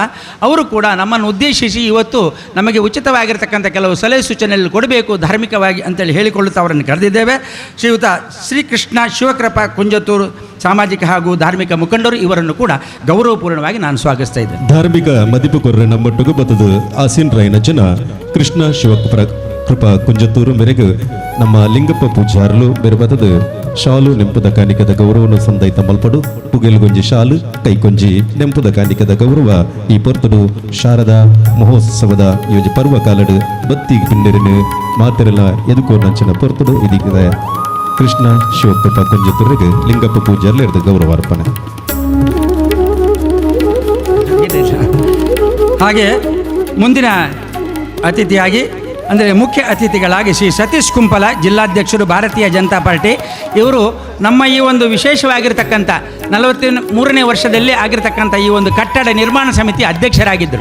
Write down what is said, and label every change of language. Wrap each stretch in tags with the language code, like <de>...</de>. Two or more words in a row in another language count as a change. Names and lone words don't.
<kn>ಅವರು ಕೂಡ ನಮ್ಮನ್ನು ಉದ್ದೇಶಿಸಿ ಇವತ್ತು ನಮಗೆ ಉಚಿತವಾಗಿರ್ತಕ್ಕಂಥ ಕೆಲವು ಸಲಹೆ ಸೂಚನೆಯಲ್ಲಿ ಕೊಡಬೇಕು ಧಾರ್ಮಿಕವಾಗಿ ಅಂತೇಳಿ ಹೇಳಿಕೊಳ್ಳುತ್ತಾ ಅವರನ್ನು ಕರೆದಿದ್ದೇವೆ. ಶ್ರೀಯುತ ಶ್ರೀಕೃಷ್ಣ ಶಿವಕೃಪ ಕುಂಜತ್ತೂರು ಸಾಮಾಜಿಕ ಹಾಗೂ ಧಾರ್ಮಿಕ ಮುಖಂಡರು, ಇವರನ್ನು ಕೂಡ ಗೌರವಪೂರ್ಣವಾಗಿ ನಾನು ಸ್ವಾಗತಿಸ್ತಾ ಇದ್ದೇನೆ.</kn> <tcy>ಧಾರ್ಮಿಕ ಮದಿಪುಕೊರ್ರೆ ನಮ್ಮೊಟ್ಟಿಗೆ ಬತ್ತದು ಆಸೀನ್ ರಾಯನ ಜನ ಕೃಷ್ಣ ಶಿವಕೃಪ ಕುಂಜತ್ತೂರು ಮೇರೆಗೆ ನಮ್ಮ ಲಿಂಗಪ್ಪ ಪೂಜಾರಲು ಮೆರುಬತದು ಶಾಲು ನೆಂಪದ ಕಾಣಿಕದ ಗೌರವನು ಸಂದೈತ ಮಲ್ಪಡು ಪುಗೆಲ್ಗೊಂಜಿ ಶಾಲು ಕೈಕೊಂಜಿ ನೆಂಪದ ಕಾಣಿಕದ ಗೌರವ ಈ ಪೊರ್ತಡು ಶಾರದಾ ಮಹೋತ್ಸವದ ಯೋಜಿ ಪರ್ವ ಕಾಲಡು ಬತ್ತಿ ಪಿಂಡರಿನ ಮಾತೆರಲ ಎದುಕೋನಂಚಿನ ಪೊರ್ತಡು ಇದೀಗ ಕೃಷ್ಣ ಶಿವಕೃಪ ಕುಂಜತ್ತೂರಿಗೆ ಲಿಂಗಪ್ಪ ಪೂಜಾರ್ಲು ಇರದ ಗೌರವ ಅರ್ಪಣೆ.</tcy> <kn>ಹಾಗೆ ಮುಂದಿನ ಅತಿಥಿಯಾಗಿ ಅಂದರೆ ಮುಖ್ಯ ಅತಿಥಿಗಳಾಗಿ ಶ್ರೀ ಸತೀಶ್ ಕುಂಪಲ, ಜಿಲ್ಲಾಧ್ಯಕ್ಷರು ಭಾರತೀಯ ಜನತಾ ಪಾರ್ಟಿ. ಇವರು ನಮ್ಮ ಈ ಒಂದು ವಿಶೇಷವಾಗಿರ್ತಕ್ಕಂಥ 43ನೇ ವರ್ಷದಲ್ಲಿ ಆಗಿರ್ತಕ್ಕಂಥ ಈ ಒಂದು ಕಟ್ಟಡ ನಿರ್ಮಾಣ ಸಮಿತಿ ಅಧ್ಯಕ್ಷರಾಗಿದ್ದರು.</kn>